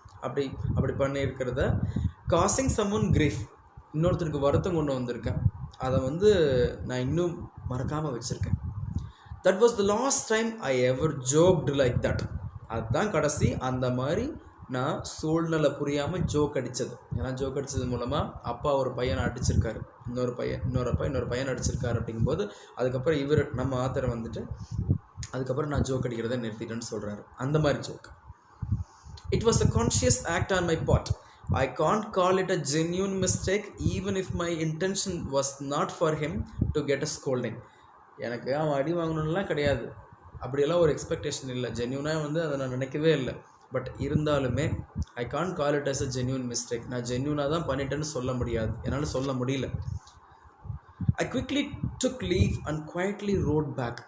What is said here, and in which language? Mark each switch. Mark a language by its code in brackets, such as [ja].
[ta] அப்படி பண்ணியிருக்கிறத [en] causing someone grief, [ta] இன்னொருத்தருக்கு வருத்தம் கொண்டு வந்திருக்கேன். அதை வந்து நான் இன்னும் மறக்காமல் வச்சுருக்கேன். [en] That was the last time I ever joked like that. [ta] அதுதான் கடைசி அந்த மாதிரி நான் சூழ்நிலை புரியாமல் ஜோக் அடித்தது. ஏன்னா ஜோக் அடித்தது மூலமாக அப்பா ஒரு பையனை அடிச்சிருக்காரு, இன்னொரு பையனை அடிச்சிருக்காரு. அப்படிங்கும்போது அதுக்கப்புறம் இவர் நம்ம ஆத்தரை வந்துட்டு அதுக்கப்புறம் நான் ஜோக் அடிக்கிறத நிறுத்திட்டேன்னு சொல்கிறாரு. அந்த மாதிரி joke. [en] It was a conscious act on my part. I can't call it a genuine mistake even if my intention was not for him to get a scolding. [ta] எனக்கு அவன் அடி வாங்கணும்லாம் கிடையாது, அப்படியெல்லாம் ஒரு எக்ஸ்பெக்டேஷன் இல்லை. ஜென்யூனாக வந்து அதை நான் நினைக்கவே இல்லை. பட் இருந்தாலுமே [en] I can't call it as a genuine mistake. [ta] நான் ஜென்யூனாக தான் பண்ணிட்டேன்னு சொல்ல முடியாது, என்னால் சொல்ல முடியல. [en] I quickly took leave and quietly rode back.